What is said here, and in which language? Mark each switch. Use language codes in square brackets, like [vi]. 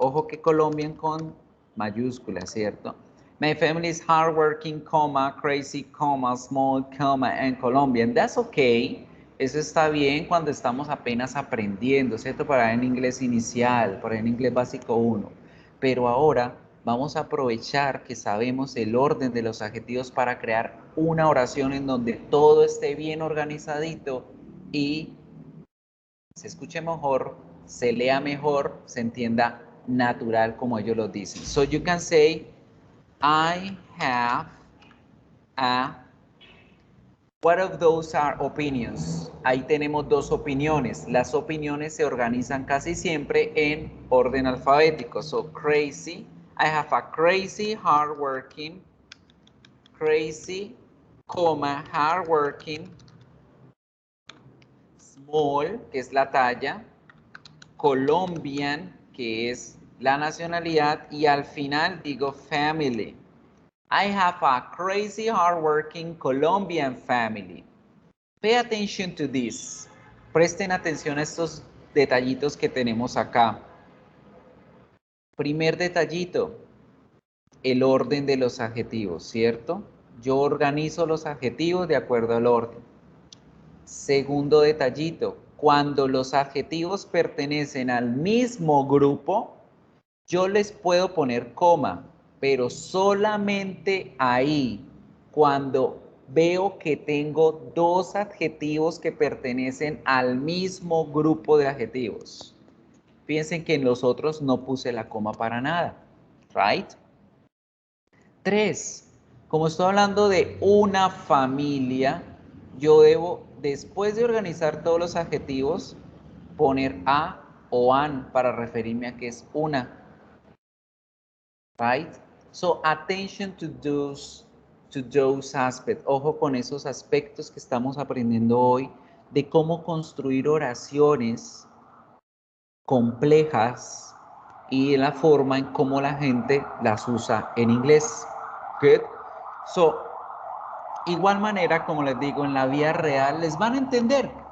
[es] Ojo que Colombian con mayúscula, ¿cierto? [en] My family is hardworking, comma, crazy, comma, small, comma, and Colombian. That's okay. [es] Eso está bien cuando estamos apenas aprendiendo, ¿cierto? Para en inglés inicial, para en inglés básico 1. Pero ahora vamos a aprovechar que sabemos el orden de los adjetivos para crear una oración en donde todo esté bien organizadito y se escuche mejor, se lea mejor, se entienda natural como ellos lo dicen. [en] So you can say, I have a, what of those are opinions? [es] Ahí tenemos dos opiniones. Las opiniones se organizan casi siempre en orden alfabético. [en] So crazy, I have a crazy, hardworking, crazy, comma, hardworking, small, [es] que es la talla, [en] Colombian, [es] que es la nacionalidad, y al final digo [en] family. I have a crazy, hardworking Colombian family. Pay attention to this. [es] Presten atención a estos detallitos que tenemos acá. Primer detallito, el orden de los adjetivos, ¿cierto? Yo organizo los adjetivos de acuerdo al orden. Segundo detallito, cuando los adjetivos pertenecen al mismo grupo, yo les puedo poner coma, pero solamente ahí, cuando veo que tengo dos adjetivos que pertenecen al mismo grupo de adjetivos. Piensen que en los otros no puse la coma para nada, [en] right? [es] 3. Como estoy hablando de una familia, yo debo, después de organizar todos los adjetivos, poner a o an para referirme a que es una. [en] Right? So attention to those aspects. [es] Ojo con esos aspectos que estamos aprendiendo hoy de cómo construir oraciones complejas y la forma en cómo la gente las usa en inglés. [en] Good. [es] So, igual manera, como les digo, en la vida real les van a entender.